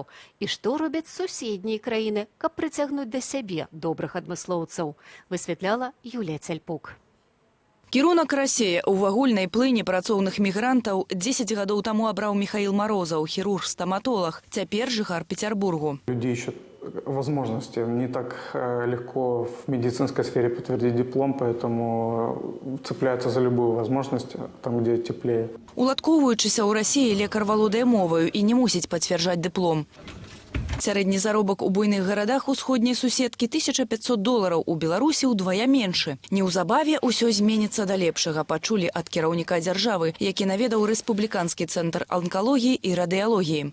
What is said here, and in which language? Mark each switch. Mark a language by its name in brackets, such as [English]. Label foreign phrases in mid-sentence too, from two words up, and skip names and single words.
[Belarusian] І што робяць суседнія краіны, каб прыцягнуць да сябе добрых адмыслоўцаў? Высвятляла Юлія Цяльпук. Кірунак Расея ў вагульнай плыні працоўных мігрантаў 10 гадоў таму абраў Михаил Морозов, хирург-стоматолог, цяпер жыхар Петербургу. [Russian] Люди ищут возможности. Не так легко в медицинской сфере подтвердить диплом, поэтому цепляются за любую возможность, там, где теплее. [Belarusian] Уладкоўваючыся ў Расіі, лекар валодае моваю і не мусіць пацвярджаць дыплом. Сярэдні заробак у буйных гарадах усходняй суседкі $1500, у Беларусі ўдвая меншы. Неўзабаве ўсё зменіцца да лепшага, пачулі ад кіраўніка дзяржавы, які наведаў рэспубліканскі цэнтр онкалогіі і радыялогіі.